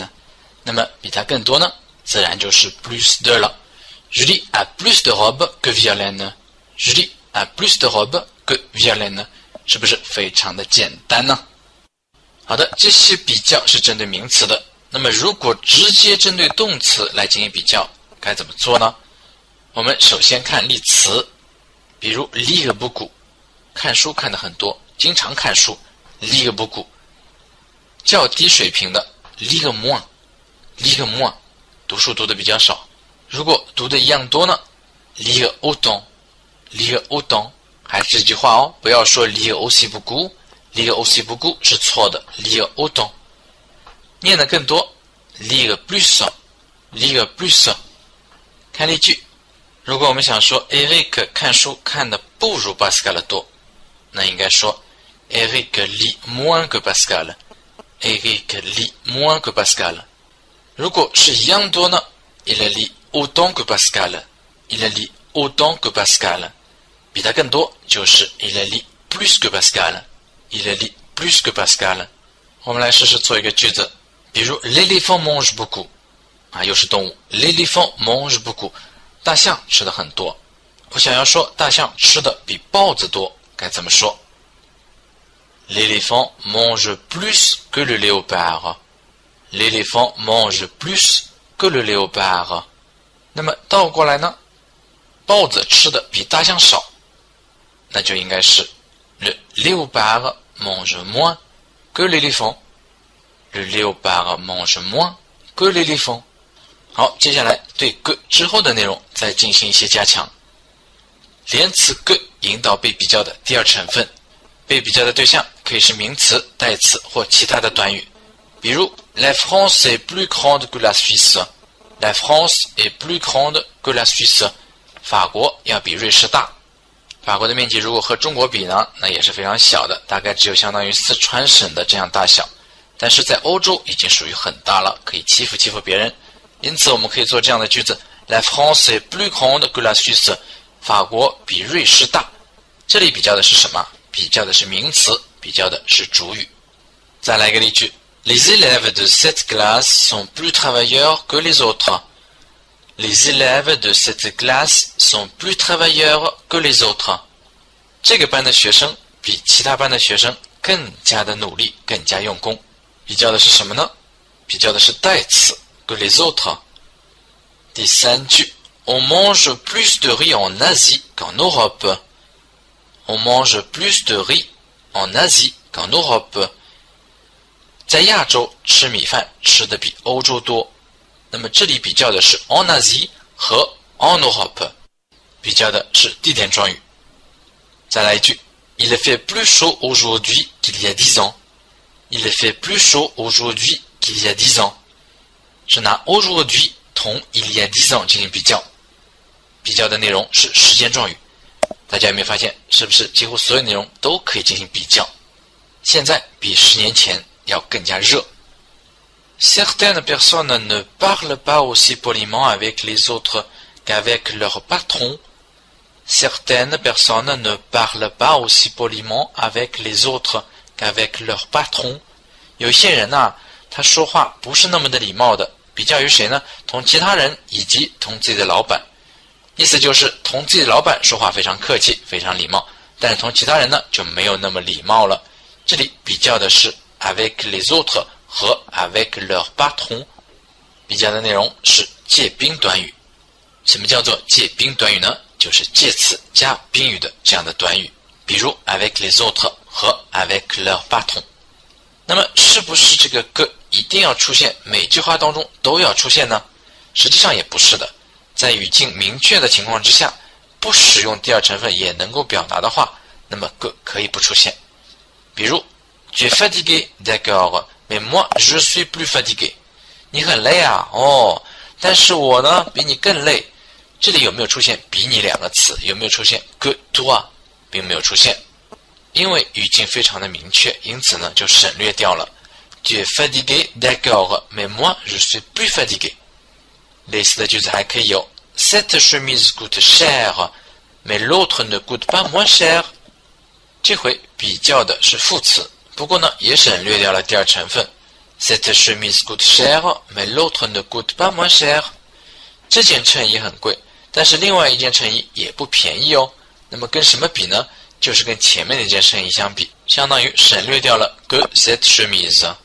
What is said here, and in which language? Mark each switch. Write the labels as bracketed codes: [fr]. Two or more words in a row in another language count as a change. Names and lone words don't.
[zh] 那么比它更多呢，自然就是 [fr] plus de 了。Julie a plus de robes que Violaine。Julie a plus de robes que Violaine。 [zh] 是不是非常的简单呢？好的，这些比较是针对名词的。那么如果直接针对动词来进行比较，该怎么做呢？我们首先看例词，比如 [fr] lire beaucoup， [zh] 看书看得很多，经常看书 [fr] lire beaucoup。 [zh] 较低水平的 [fr] lire moins， [zh] 读书读得比较少。如果读得一样多呢 [fr] lire autant。 [zh] 还是这句话哦，不要说 [fr] lire aussi beaucoup， lire aussi beaucoup [zh] 是错的 ， [fr] lire autant。 [zh] 念得更多 ， [fr] lire plus。 [zh] 看例句，如果我们想说 Eric 看书看得不如 Pascal 多，那应该说 [fr] Eric lit moins que Pascal。 Eric lit moins que Pascal。 [zh] 如果是一样多呢 [fr] ，il lit autant que Pascal。il lit autant que Pascal。 [zh] 比他更多就是 [fr] il lit plus que Pascal。il lit plus que Pascal。 [zh] 我们来试试做一个句子，比如 [fr] l'éléphant mange beaucoup， [zh] 又是动物 [fr] l'éléphant mange beaucoup， [zh] 大象吃的很多。我想要说大象吃的比豹子多，该怎么说 [fr] L'éléphant mange plus que le léopard. L'éléphant mange plus que le léopard. [zh] 那么倒过来呢，豹子吃的比大象少，那就应该是 [fr] Le léopard mange moins que l'éléphant. Le léopard mange moins que l'éléphant. [zh] 好，接下来对 que 之后的内容再进行一些加强。连词 que 引导被比较的第二成分，被比较的对象可以是名词、代词或其他的短语。 [fr] 比如 La France est plus grande que la Suisse. La France est plus grande que la Suisse. [zh] 法国要比瑞士大。法国的面积如果和中国比呢，那也是非常小的，大概只有相当于四川省的这样大小。但是在欧洲已经属于很大了，可以欺负别人。因此我们可以做这样的句子 [fr] La France est plus grande que la Suisse. [zh] 法国比瑞士大。这里比较的是什么？比较的是名词，比较的是主语。再来一个例句 [fr] Les élèves de cette classe sont plus travailleurs que les autres. Les élèves de cette classe sont plus travailleurs que les autres. [zh] 这个班的学生比其他班的学生更加的努力，更加用功。比较的是什么呢？比较的是代词 [fr] que les autres. [zh] 第三句 [fr] On mange plus de riz en Asie qu'en Europe. On mange plus de riz en Asie qu'en Europe. [zh] 在亚洲吃米饭吃的比欧洲多。那么这里比较的是 [fr] en Asie [zh] 和 [fr] en Europe， [zh] 比较的是地点状语。再来一句 [fr] Il fait plus chaud aujourd'hui qu'il y a 10 ans. Il fait plus chaud aujourd'hui qu'il y a 10 ans. [zh] 是拿 aujourd'hui 同 [fr] il y a 10 ans [zh] 进行比较，比较的内容是时间状语。大家有没有发现，是不是几乎所有内容都可以进行比较？现在比10年前要更加热。 [fr] Certaines personnes ne parlent pas aussi poliment avec les autres qu'avec leur patron. Certaines personnes ne parlent pas aussi poliment avec les autres qu'avec leur patron. [zh] 有些人啊，他说话不是那么的礼貌的，比较于谁呢？同其他人以及同自己的老板。意思就是同自己的老板说话非常客气，非常礼貌，但是同其他人呢就没有那么礼貌了。这里比较的是 [fr] avec les autres [zh] 和 [fr] avec leur patron， [zh] 比较的内容是介宾短语。什么叫做介宾短语呢？就是介词加宾语的这样的短语，比如 [fr] avec les autres [zh] 和 [fr] avec leur patron。 [zh] 那么是不是这个 que 一定要出现，每句话当中都要出现呢？实际上也不是的，在语境明确的情况之下，不使用第二成分也能够表达的话，那么 que 可以不出现。 [fr] 比如 Tu es fatigué, d'accord, mais moi je suis plus fatigué. [zh] 你很累啊，哦，但是我呢比你更累。这里有没有出现比你两个词？有没有出现 [fr] que toi？ [zh] 并没有出现，因为语境非常的明确，因此呢就省略掉了。 [fr] Tu es fatigué, d'accord, mais moi je suis plus fatigué. [zh] 类似的句子还可以有 [fr] Cette chemise coûte cher, mais l'autre ne coûte pas moins cher. [zh] 这回比较的是副词，不过呢也省略掉了第二成分。 [fr] Cette chemise coûte cher, mais l'autre ne coûte pas moins cher. [zh] 这件衬衣很贵，但是另外一件衬衣也不便宜哦。那么跟什么比呢？就是跟前面那件衬衣相比，相当于省略掉了 [fr] que cette chemise。